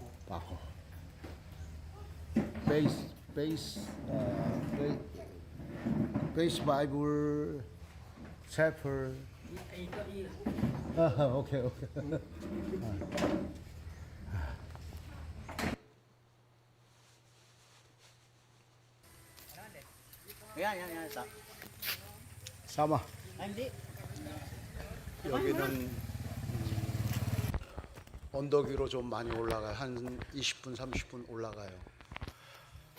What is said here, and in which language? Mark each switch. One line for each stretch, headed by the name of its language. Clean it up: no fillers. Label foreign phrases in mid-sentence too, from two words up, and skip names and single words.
Filipino: Baco. Base Bible Chapel. Okay. Yan. Sama. Hindi.
Korean: 여기는 언덕 위로 좀 많이 올라가요. 한 20분, 30분 올라가요.